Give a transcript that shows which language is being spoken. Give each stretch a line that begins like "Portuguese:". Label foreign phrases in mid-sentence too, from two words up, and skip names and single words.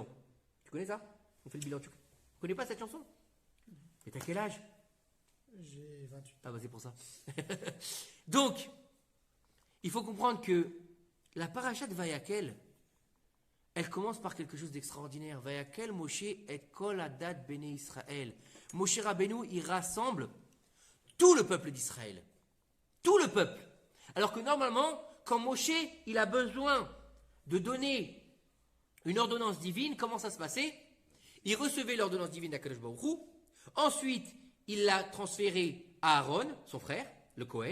French: Tu connais ça? On fait le bilan. Tu connais pas cette chanson? Et t'as quel âge? J'ai 28. Ah bah c'est pour ça. Donc, il faut comprendre que la paracha de Vayakel, elle commence par quelque chose d'extraordinaire.
Hebrew: ויקהל משה את כל עדת בני ישראל.
French: Moshe Rabbeinu, il rassemble tout le peuple d'Israël. Tout le peuple. Alors que normalement, quand Moshe, il a besoin de donner une ordonnance divine, comment ça se passait? Il recevait l'ordonnance divine d'
Hebrew: הקדוש ברוך הוא.
French: Ensuite, il l'a transférée à Aaron, son frère, le Kohen.